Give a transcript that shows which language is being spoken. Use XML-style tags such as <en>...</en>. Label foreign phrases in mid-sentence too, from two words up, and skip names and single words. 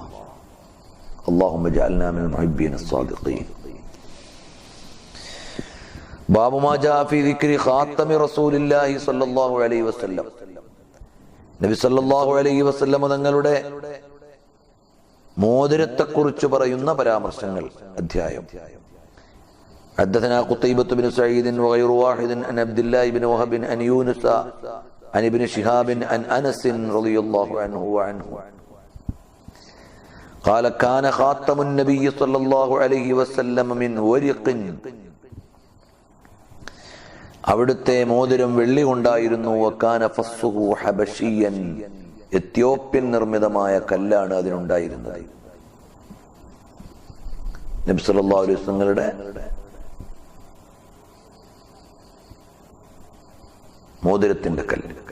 <ar>اللهم اجعلنا من المحبين الصادقين. باب ما جاء في ذكر خاتم رسول الله صلى الله عليه وسلم.</ar> <ml>നബി</ml> <ar>صلى الله عليه وسلم</ar> <ml>തങ്ങളുടെ മോതിരത്തെക്കുറിച്ച് പറയുന്ന പരാമർശങ്ങൾ അധ്യായം.</ml> <ar>حدثنا قتيبة بن سعيد وغير واحد عن عبد الله بن وهب عن يونس عن ابن شهاب عن أنس رضي الله عنه وعنه قال كان خاتم النبي صلى الله عليه وسلم من ورق.</ar> <ml>അവിടുത്തെ മോതിരം വെള്ളി കൊണ്ടായിരുന്നു.</ml> <ar>وكان فصه حبشيا.</ar> <ml>എത്യോപ്യൻ നിർമ്മിതമായ കല്ലാണ് അതിനുണ്ടായിരുന്നത്. നബി</ml> <ar>صلى الله عليه وسلم</ar> <ml>മോതിരത്തിന്റെ കല്ല്.</ml>